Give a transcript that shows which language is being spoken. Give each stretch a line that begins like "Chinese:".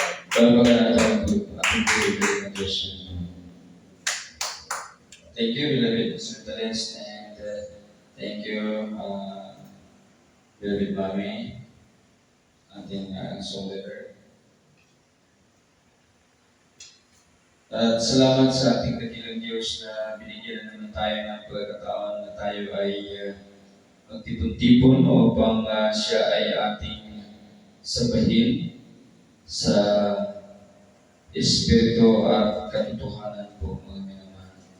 Filipino: Palapagan natin ang ating pag-ibig ng Diyos.
English: Thank you, beloved Sutales, and thank you, beloved Mami,
Filipino: ating
English: song leader.
Filipino: At salamat sa ating dakilang Diyos na binigyan na naman tayo ng pagkakataon na tayo ay magtipon-tipon upang siya ay ating sabahin sa Espiritu at katotohanan po, mga minamahal.